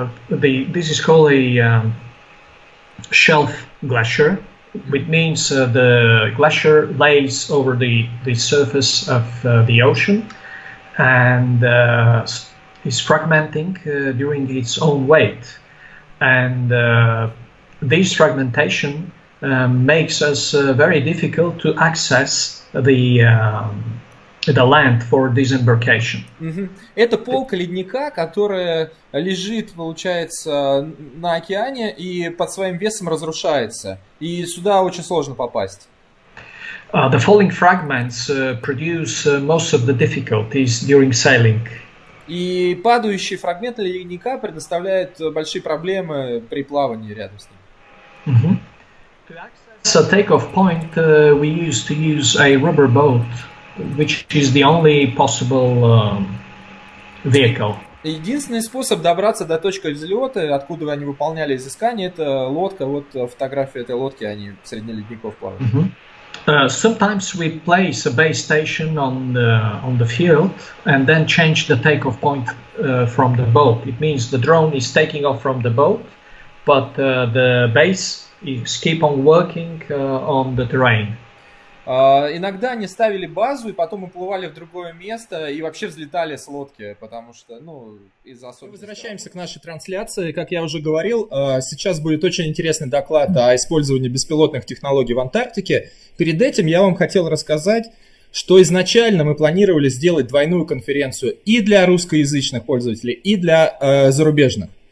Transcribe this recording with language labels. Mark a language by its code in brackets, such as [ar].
[en] This is called a shelf glacier, which means the glacier lays over the surface of the ocean and is fragmenting during its own weight. And this fragmentation makes us very difficult to access the land for disembarkation. [ru] Это полка ледника, которая лежит, получается, на океане и под своим весом разрушается. И сюда очень сложно попасть. [en] The falling fragments produce most of the difficulties during sailing. [ru] И падающие фрагменты ледника предоставляют большие проблемы при плавании рядом с ним. [en] To access a takeoff point, we used to use a rubber boat, which is the only possible vehicle. [ru] Единственный способ добраться до точки взлета, откуда они выполняли изыскания, это лодка. Вот фотография этой лодки, они среди ледников плавают. [en] Sometimes we place a base station on the field and then change the takeoff point from the boat. It means the drone is taking off from the boat, but the base is keep on working on the terrain. [ru] Иногда они ставили базу и потом уплывали в другое место и вообще взлетали с лодки, потому что, из-за особенностей. Возвращаемся к нашей трансляции. Как я уже говорил, сейчас будет очень интересный доклад о использовании беспилотных технологий в Антарктике. Перед этим я вам хотел рассказать, что изначально мы планировали сделать двойную конференцию и для русскоязычных пользователей, и для зарубежных.